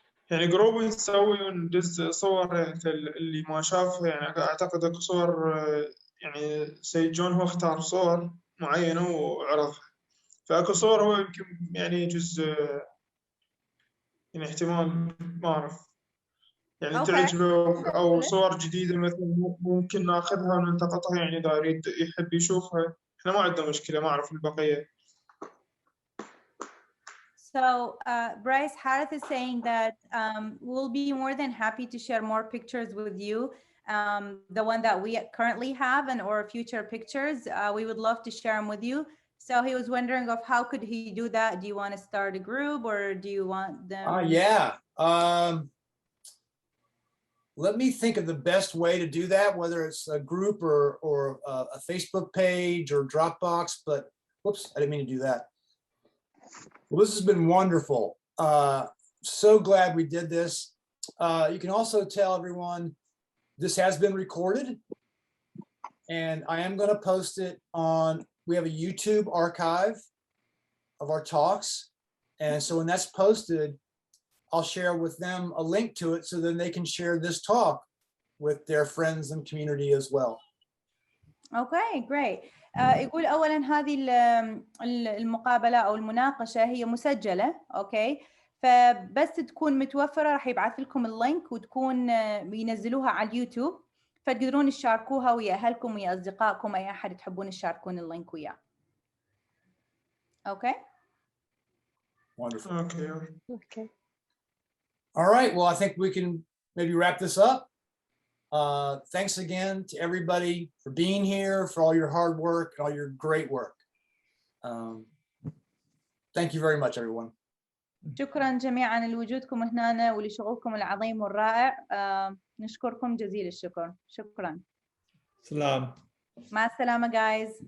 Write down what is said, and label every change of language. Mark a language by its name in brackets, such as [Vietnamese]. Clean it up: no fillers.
[Arabic] يعني جروب نسوي وندز صور يعني اللي ما شاف يعني أعتقد أكو صور يعني سيد جون هو اختار صور معينة وعرضها فأكو صور هو يمكن يعني جزء يعني احتمال ما أعرف يعني اوكي تعجبه أو صور جديدة مثلا ممكن ناخذها ونلتقطها يعني إذا يريد يحب يشوفها إحنا ما عندنا مشكلة ما أعرف البقية. [English] So Bryce, Harith is saying that we'll be more than happy to share more pictures with you. The one that we currently have and or future pictures, we would love to share them with you. So he was wondering of how could he do that? Do you want to start a group or do you want them? Yeah. Let me think of the best way to do that, whether it's a group or a Facebook page or Dropbox, but whoops, I didn't mean to do that. Well, this has been wonderful. So glad we did this. You can also tell everyone this has been recorded and I am going to post it on, we have a YouTube archive of our talks. And so when that's posted, I'll share with them a link to it so then they can share this talk with their friends and community as well. Okay, great. [Arabic] يقول أولاً هذه المقابلة أو المناقشة هي مسجلة، أوكي؟ فبس تكون متوفرة راح يبعث لكم اللينك وتكون ينزلوها على اليوتيوب فتقدرون تشاركوها ويا أهلكم ويا أصدقائكم أي أحد تحبون تشاركون اللينك وياه. [English] Okay? Wonderful. Okay. All right, well, I think we can maybe wrap this up. Thanks again to everybody for being here, for all your hard work, and all your great work. Thank you very much, everyone. [Arabic] شكرا جميعا لوجودكم هنا ولشغلكم العظيم والرائع. نشكركم جزيل الشكر. شكرا. سلام. مع السلامة guys.